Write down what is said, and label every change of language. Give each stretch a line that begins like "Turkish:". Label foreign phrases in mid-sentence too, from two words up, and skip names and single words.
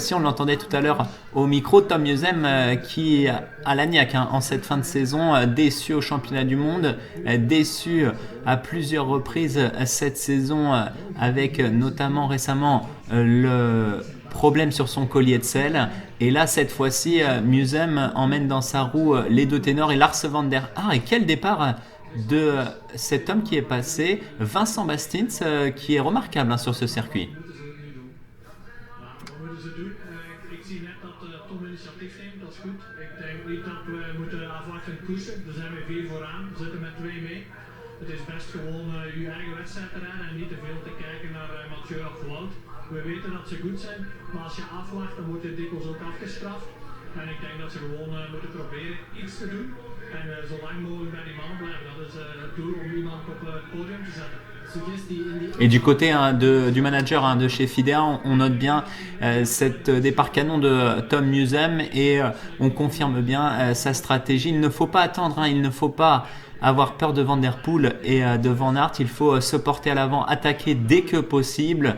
French: On l'entendait tout à l'heure au micro. Tom Musem qui a la niaque en cette fin de saison, déçu au championnat du monde, déçu à plusieurs reprises cette saison avec notamment récemment le problème sur son collier de selle. Et là, cette fois-ci, Musem emmène dans sa roue les deux ténors et Lars van der Haar. Et quel départ de cet homme qui est passé, Vincent Bastins, qui est remarquable sur ce circuit.
Dutch: Het is best gewoon je eigen wedstrijd te rijden en niet te veel te kijken naar Mathieu of Wout. We weten dat ze goed zijn, maar als je afwacht dan wordt je dikwijls ook afgestraft. En ik denk dat ze gewoon moeten proberen iets te doen en zo lang mogelijk bij die mannen blijven. Dat is het doel om iemand op het podium te zetten.
French: Et du côté du manager de chez Fidea, on note bien cet départ canon de Tom Musem et on confirme bien sa stratégie. Il ne faut pas attendre, il ne faut pas avoir peur de Van Der Poel et de Van Aert. Il faut se porter à l'avant, attaquer dès que possible.